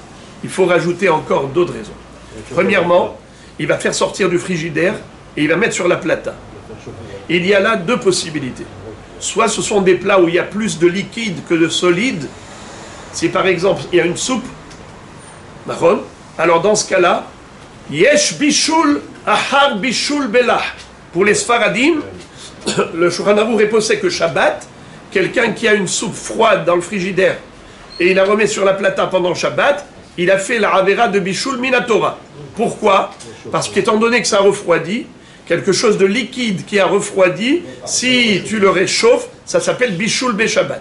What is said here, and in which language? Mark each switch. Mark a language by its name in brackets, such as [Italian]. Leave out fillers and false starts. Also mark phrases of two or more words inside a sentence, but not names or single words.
[French] Il faut rajouter encore d'autres raisons. Premièrement, il va faire sortir du frigidaire et il va mettre sur la plata. Il y a là deux possibilités. Soit ce sont des plats où il y a plus de liquide que de solide. Si par exemple il y a une soupe, marron, alors dans ce cas-là, [Hebrew] יש בישול אחר בישול בלח. [French] Pour les Sfaradim, le Shulchan Aruch est posé que Shabbat, quelqu'un qui a une soupe froide dans le frigidaire et il la remet sur la plata pendant Shabbat, il a fait la avera de [Hebrew] בישול מן התורה. [French] Pourquoi? Parce qu'étant donné que ça refroidit, quelque chose de liquide qui a refroidi, si tu le réchauffes, ça s'appelle [Hebrew] בישול בשבת.